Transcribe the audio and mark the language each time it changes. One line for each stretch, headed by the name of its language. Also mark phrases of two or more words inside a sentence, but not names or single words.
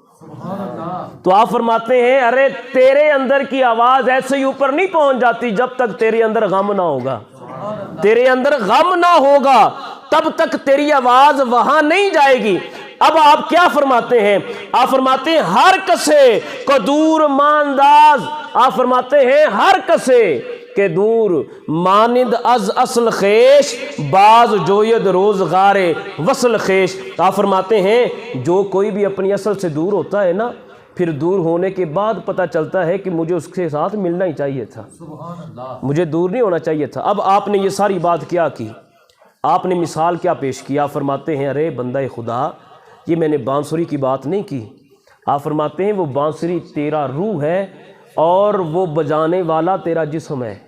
Urdu: تو آپ فرماتے ہیں ارے تیرے اندر کی آواز ایسے ہی اوپر نہیں پہنچ جاتی جب تک تیرے اندر غم نہ ہوگا، تیرے اندر غم نہ ہوگا تب تک تیری آواز وہاں نہیں جائے گی۔ اب آپ کیا فرماتے ہیں؟ آپ فرماتے ہیں
Persian: ہر کسے کو دور مانداز،
Urdu: آپ فرماتے ہیں
Persian: ہر کسے کے دور مانند از اصل خیش باز جوید روزگار وصل خیش۔
Urdu: آپ فرماتے ہیں جو کوئی بھی اپنی اصل سے دور ہوتا ہے نا، پھر دور ہونے کے بعد پتہ چلتا ہے کہ مجھے اس کے ساتھ ملنا ہی چاہیے تھا، مجھے دور نہیں ہونا چاہیے تھا۔ اب آپ نے یہ ساری بات کیا کی، آپ نے مثال کیا پیش کیا؟ فرماتے ہیں ارے بندہ خدا یہ میں نے بانسری کی بات نہیں کی، آپ فرماتے ہیں وہ بانسری تیرا روح ہے اور وہ بجانے والا تیرا جسم ہے،